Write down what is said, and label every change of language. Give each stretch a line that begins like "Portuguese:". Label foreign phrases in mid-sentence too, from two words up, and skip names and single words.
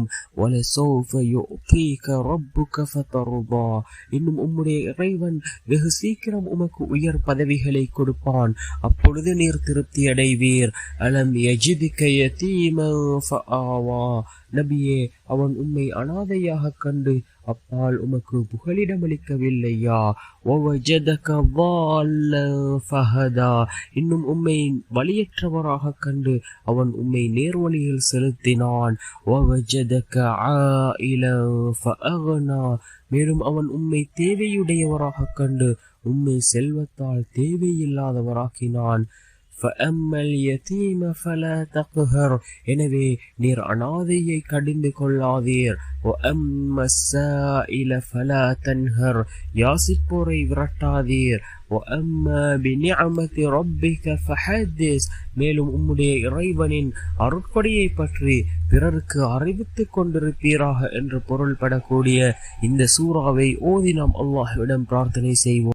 Arabic: ولسوف يعطيك ربك فترضى,
Tamil: இன்னும் உம்முடைய இறைவன் வெகு சீக்கிரம் உமக்கு உயர் பதவிகளை கொடுப்பான். அப்பொழுது நீர் திருப்தி அடைவீர்.
Arabic: ألم يجدك يتيما فآوى,
Tamil: நபியே, அவன் உம்மை அனாதையாக கண்டு அப்பால் உமக்கு புகலிடமளிக்கவில்லையா?
Arabic: வவஜதக ضالًا فهدى,
Tamil: இன்னும் உம்மை வழியற்றவராக கண்டு அவன் உம்மை நேர்வழியில் செலுத்தினான்.
Arabic: வவஜதக عائلًا فأغنى,
Tamil: மேலும் அவன் உம்மை தேவையுடையவராக கண்டு உம்மை செல்வத்தால் தேவையில்லாதவராக்கினான்.
Arabic: فَأَمَّا الْيَتِيمَ فَلَا تَقْهَرْ,
Tamil: எனவே நீர் அனாதையை கடிந்து கொள்ளாதீர்.
Arabic: وَأَمَّا السَّائِلَ فَلَا تَنْهَرْ,
Tamil: யாசிப்போரை விரட்டாதீர்.
Arabic: وَأَمَّا بِنِعْمَةِ رَبِّكَ فَحَدِّثْ,
Tamil: மேலும் உம்முடைய இறைவனின் அருட்கொடையை பற்றி பிறருக்கு அறிவித்துக் கொண்டிருப்பீராக என்று பொருள்படக்கூடிய இந்த சூறாவை ஓதி நாம் அல்லாஹ்விடம் பிரார்த்தனை செய்வோம்.